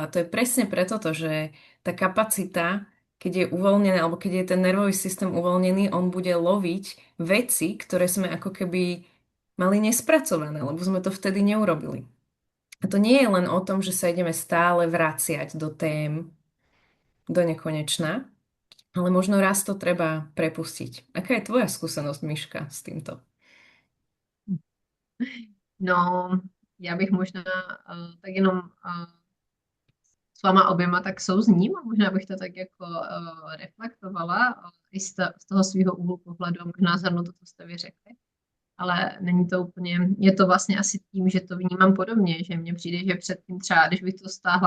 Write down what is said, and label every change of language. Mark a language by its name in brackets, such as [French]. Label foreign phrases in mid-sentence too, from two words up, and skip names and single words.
[Slovak] A to je presne preto, že tá kapacita, keď je uvoľnená, alebo keď je ten nervový systém uvoľnený, on bude loviť veci, ktoré sme ako keby mali nespracované, lebo sme to vtedy neurobili. A to nie je len o tom, že sa ideme stále vraciať do tém, do nekonečna, ale možno raz to treba prepustiť. Aká je tvoja skúsenosť, Miška, s týmto? No, [Czech] já bych možná tak jenom s váma oběma tak souzním a možná bych to tak jako reflektovala i z toho svého úhlu pohledu a možná zhrnu to, co jste vy řekli. Ale není to úplně, je to vlastně asi tím, že to vnímám podobně, že mně přijde, že předtím třeba, když bych to stáhla